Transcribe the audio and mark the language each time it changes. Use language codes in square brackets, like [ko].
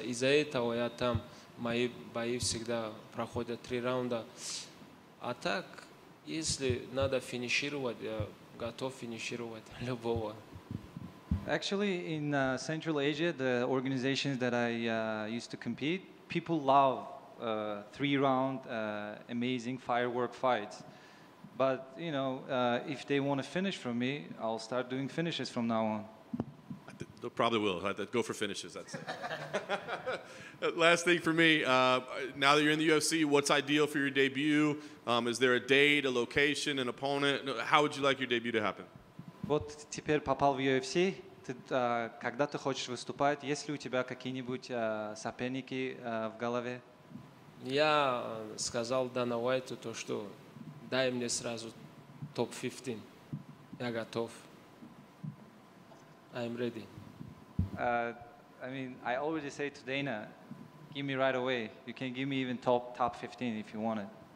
[ru] Из-за этого я там, мои бои всегда проходят 3 раунда. А так, если надо финишировать, я готов финишировать любого. [en] Actually, in Central Asia, the organizations that I used to compete, people love 3-round amazing firework fights. But, you know, if they want to finish from me, I'll start doing finishes from now on. They probably will. Go for finishes, that's it. Last thing for me, now that you're in the UFC, what's ideal for your debut? Is there a date, a location, an opponent? How would you like your debut to happen? [ru] Вот теперь попал в UFC. Когда ты хочешь выступать, есть ли у тебя какие-нибудь соперники в голове? Я сказал Дана Уайту то, что дай мне сразу топ-15. Я готов. [en] I'm ready. I mean, I already say to Dana, give me right away. You can give me even top 15 if you want it.